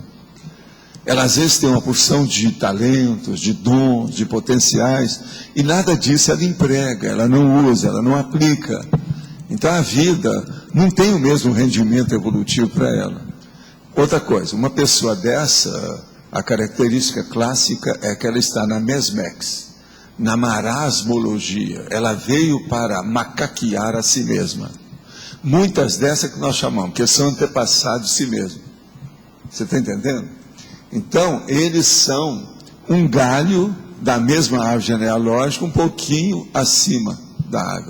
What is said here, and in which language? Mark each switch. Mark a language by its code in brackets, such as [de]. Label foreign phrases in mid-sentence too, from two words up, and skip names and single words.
[pt] Ela às vezes tem uma porção de talentos, de dons, de potenciais, e nada disso ela emprega, ela não usa, ela não aplica. Então a vida não tem o mesmo rendimento evolutivo para ela. Outra coisa, uma pessoa dessa, a característica clássica é que ela está na mesmex, na marasmologia. Ela veio para macaquear a si mesma. Muitas dessas que nós chamamos, que são antepassados de si mesmo. Você está entendendo? Então, eles são um galho da mesma árvore genealógica, um pouquinho acima da árvore.